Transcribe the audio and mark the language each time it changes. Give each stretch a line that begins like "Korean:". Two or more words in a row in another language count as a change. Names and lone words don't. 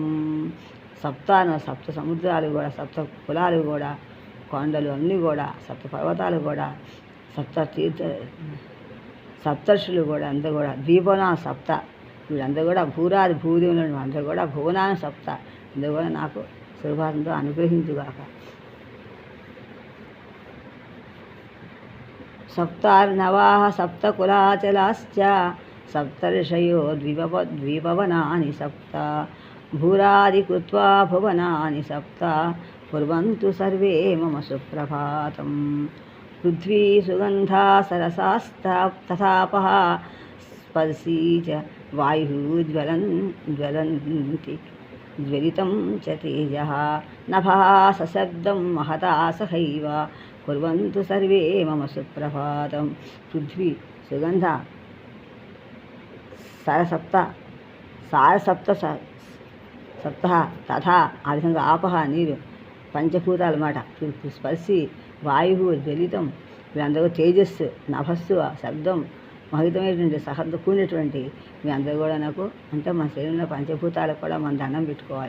Telugu: సప్త సముద్రాలు కూడా సప్త కులాలు కూడా కొండలు అన్నీ కూడా సప్త పర్వతాలు కూడా సప్తర్షులు కూడా అందరూ కూడా
Sanskrit: ద్వీపవనా సప్త
Telugu: వీళ్ళందరూ కూడా భూదేవులు అందరూ కూడా
Sanskrit: భువనాన సప్త
Telugu: అందరూ కూడా నాకు సుప్రభాతంతో అనుగ్రహించుగాక.
Sanskrit: సప్తార్ణవాః సప్తకులాచలాశ్చ సప్తర్షయో ద్వీపవనాని సప్త భూరాదికృత్వా భువనాని సప్త कुर्वन्तु सर्वे मम सुप्रभातं पृथ्वी सुगन्धा सरसास्तथापः स्पर्शी च वायुः ज्वलन्ति ज्वलितं च तेजः नभः सशब्दं महता सहैव कुर्वन्तु सर्वे मम सुप्रभातं पृथ्वी सुगन्ध సారసప్త సప్త తథా
Telugu: ఆ విధంగా ఆపహ నీరు పంచభూతాలు అన్నమాట. స్పర్శి వాయువు జ్వలితం వీళ్ళందరూ తేజస్సు నభస్సు శబ్దం మహితమైనటువంటి సహంతో కూడినటువంటి మీ అందరూ కూడా నాకు అంటే మన శరీరంలో పంచభూతాలకు కూడా మనం దండం పెట్టుకోవాలి.